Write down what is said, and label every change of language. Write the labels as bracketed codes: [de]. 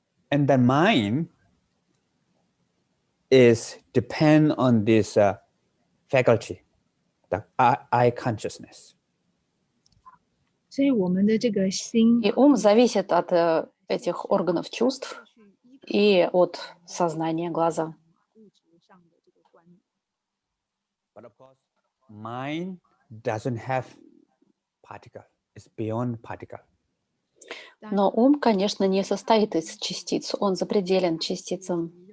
[en] And the mind is depend on this faculty, the eye consciousness. [zh] 所以我们的这个心 [ru] И ум зависит от этих органов чувств и от сознания глаза. [zh] 物质上的这个观念。 [en] But of course, mind doesn't have particle. It's beyond particle. [ru] Но ум, конечно, не состоит из частиц, он запределен частицам.